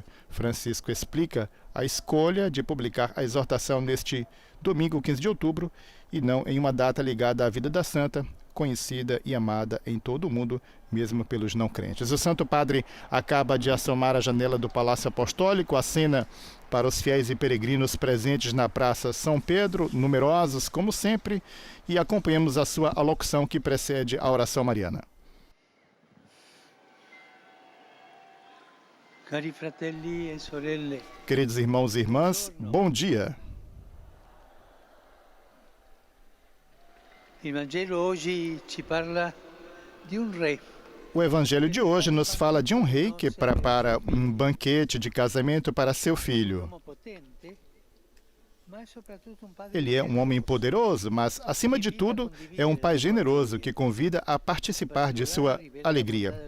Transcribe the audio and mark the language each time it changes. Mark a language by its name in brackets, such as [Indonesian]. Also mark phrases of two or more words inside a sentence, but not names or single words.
[Portuguese] Francisco explica a escolha de publicar a exortação neste domingo, 15 de outubro, e não em uma data ligada à vida da santa, conhecida e amada em todo o mundo, mesmo pelos não crentes. O Santo Padre acaba de assomar a janela do Palácio Apostólico, acena para os fiéis e peregrinos presentes na Praça São Pedro, numerosos como sempre, e acompanhamos a sua alocução que precede a oração mariana. [Italian] Cari fratelli e sorelle. [Portuguese] Queridos irmãos e irmãs, bom dia. [Italian] Il Vangelo oggi ci parla di un re. [Portuguese] O Evangelho de hoje nos fala de um rei que prepara um banquete de casamento para seu filho. Ele é um homem poderoso, mas, acima de tudo, é um pai generoso que convida a participar de sua alegria.